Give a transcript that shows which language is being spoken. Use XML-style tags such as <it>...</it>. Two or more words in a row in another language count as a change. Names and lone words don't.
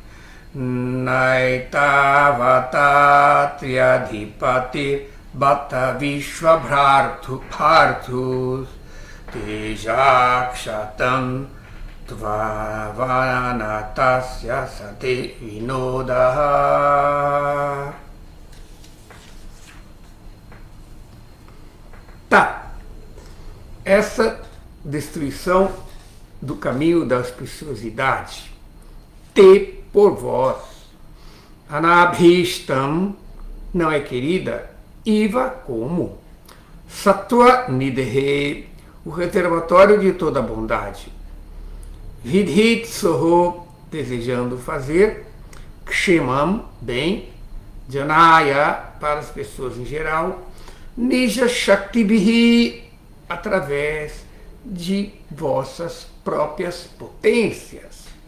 <sa>नैतावता त्र्यधिपति बत विश्वभर्तुस् तेजःक्षतं त्ववनतस्य स ते विनोदः.</sa> <pt>Tá. Essa destruição do caminho da auspiciosidade, te por vós, anabhistam, não é querida, iva como,</pt> <sa>सत्त्व निधेः,</sa> <pt>o reservatório de toda bondade,</pt> <sa>विधित् सोः,</sa> <pt>desejando fazer, kshemam, bem, janaya, para as pessoas em geral,</pt> <sa>निज शक्तिभिः,</sa> <pt>através de vossas próprias potências.</pt>